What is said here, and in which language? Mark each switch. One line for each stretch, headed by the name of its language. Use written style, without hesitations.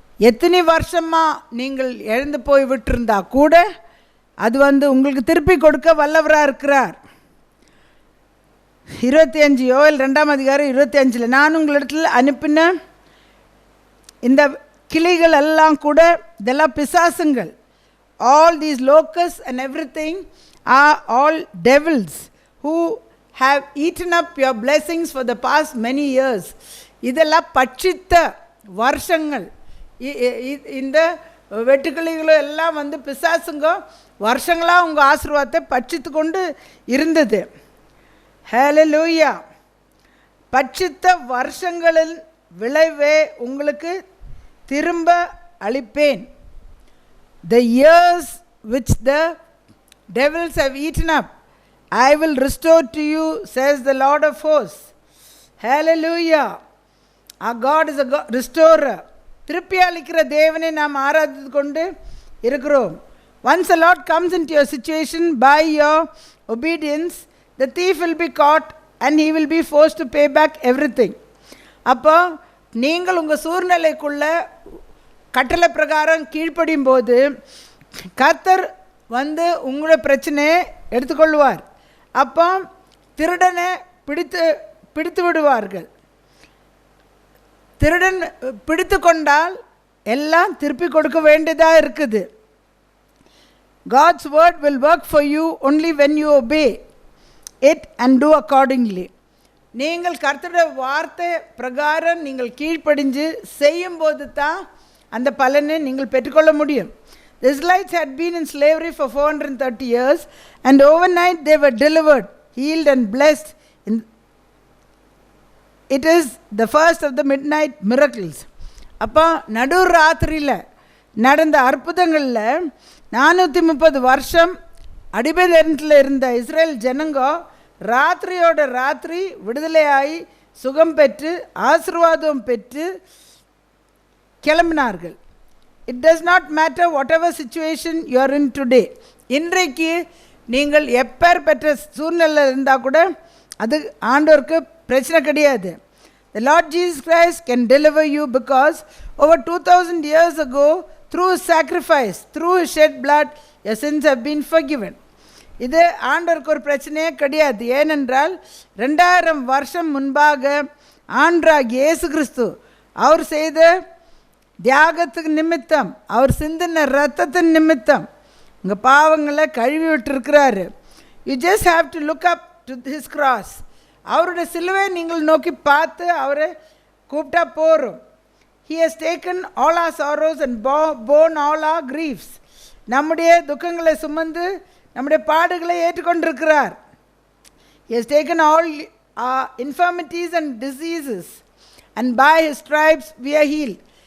Tamil: எத்தனை வருஷமாக நீங்கள் இழந்து போய் விட்டுருந்தா கூட அது உங்களுக்கு திருப்பி கொடுக்க வல்லவராக இருக்கிறார். 25 யோவேல் 2ஆம் அதிகாரம் 25, நான் உங்களிடத்தில் அனுப்பின இந்த கிளிகள் எல்லாம் கூட இதெல்லாம் பிசாசுங்கள்.
English: All these locusts and everything are all devils who have eaten up your blessings for the past many years.
Tamil: இதெல்லாம் பட்சித்த வருஷங்கள். இந்த வெட்டுக்கிளிகளும் எல்லாம் பிசாசுங்க வருஷங்களாக உங்கள் ஆசீர்வாதத்தை பட்சித்து கொண்டு இருந்தது. ஹல்லேலூயா. பட்சித்த வருஷங்களின் விளைவே உங்களுக்கு திரும்ப அளிப்பேன்.
English: The years which the devils have eaten up, I will restore to you, says the Lord of hosts. Hallelujah. Our God is a restorer.
Tamil: திருப்பி அளிக்கிற தேவனை நாம் ஆராதித்து கொண்டு இருக்கிறோம்.
English: Once the Lord comes into your situation by your obedience, the thief will be caught and he will be forced to pay back everything.
Tamil: அப்போ நீங்கள் உங்கள் சூழ்நிலைக்குள்ள கட்டளை பிரகாரம் கீழ்ப்படியும் போது கர்த்தர் உங்களோட பிரச்சனையை எடுத்துக்கொள்வார். அப்போ திருடனை பிடித்து விடுவார்கள். திருடன் பிடித்து கொண்டால் எல்லாம் திருப்பி கொடுக்க வேண்டியதாக இருக்குது.
English: God's word will work for you only when you obey it and do accordingly.
Tamil: நீங்கள் கர்த்தருடைய வார்த்தை பிரகாரம் நீங்கள் கீழ்ப்படிஞ்சு செய்யும்போது தான் அந்த பலனை நீங்கள் பெற்றுக்கொள்ள முடியும்.
English: The Israelites had been in slavery for 430 years and overnight they were delivered, healed and blessed. It is the first of the midnight miracles.
Tamil: அப்போ நடு ராத்திரியில் நடந்த அற்புதங்களில் 430 வருஷம் அடிமைத்தனத்தில் இருந்த இஸ்ரேல் ஜனங்க ராத்திரியோட ராத்திரி விடுதலையாகி சுகம் பெற்று ஆசீர்வாதம் பெற்று கிளம்பினார்கள்.
English: It does not matter whatever situation you are in today.
Tamil: இன்றைக்கு நீங்கள் எப்பேர் பெற்ற சூழ்நிலை இருந்தால் கூட அது ஆண்டவருக்கு பிரச்சனை கிடையாது.
English: The Lord Jesus Christ can deliver you because over 2000 years ago through his sacrifice, through his shed blood, your sins have been forgiven.
Tamil: இது ஆண்டவருக்கு ஒரு பிரச்சனையே கிடையாது. ஏனென்றால் 2000 வருஷம் முன்பாக ஆண்டவராகிய இயேசு கிறிஸ்து அவர் செய்த தியாகத்துக்கு நிமித்தம், அவர் சிந்தின ரத்தத்தின் நிமித்தம் உங்கள் பாவங்களை கழுவி விட்டுருக்கிறாரு.
English: You just have to look up to his cross.
Tamil: அவருடைய சிலுவை நீங்கள் நோக்கி பார்த்து அவரை கூப்பிட்டா போகிறோம்.
English: He has taken all our sorrows and borne all our griefs.
Tamil: நம்முடைய துக்கங்களை சுமந்து நம்முடைய பாடுகளை ஏற்றுக்கொண்டிருக்கிறார்.
English: He has taken all our infirmities and diseases and by his stripes we are healed.